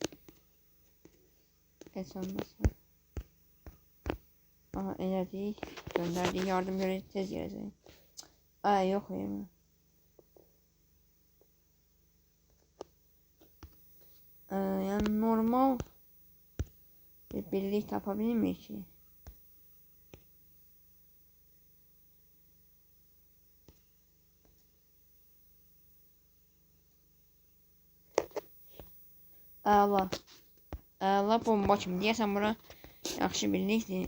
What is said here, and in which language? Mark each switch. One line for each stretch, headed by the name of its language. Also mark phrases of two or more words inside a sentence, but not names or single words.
Azerbaijani: Olmasın. Aha elədik.
Turkish: Gönderdiği yardım göre
Azerbaijani: tez gələcək.
Turkish: Ay yok yemin. Yani normal bir birlik tapabilir miyim ki?
Azerbaijani: Əla bomba kimi deyəsən bura yaxşı birlikdir.